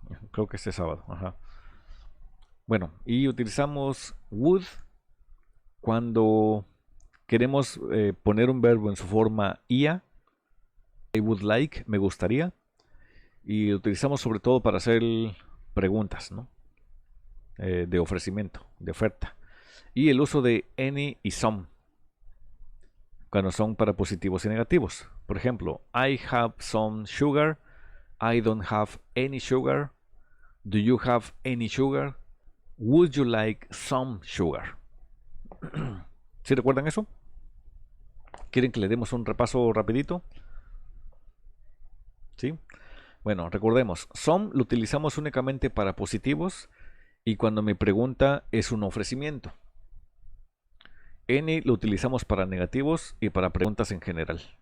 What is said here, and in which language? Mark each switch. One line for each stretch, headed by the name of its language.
Spanish: Creo que este sábado. Ajá. Bueno, y utilizamos would cuando queremos poner un verbo en su forma ia.
English: I would like,
Spanish: me gustaría. Y utilizamos sobre todo para hacer preguntas, ¿no? de ofrecimiento, de oferta. Y el uso de any y some, cuando son para positivos y negativos. Por ejemplo,
English: I have some sugar, I don't have any sugar, do you have any sugar, would you like some sugar.
Spanish: ¿Sí recuerdan eso? ¿Quieren que le demos un repaso rapidito? ¿Sí? Bueno, recordemos, some lo utilizamos únicamente para positivos y cuando mi pregunta es un ofrecimiento. Any lo utilizamos para negativos y para preguntas en general.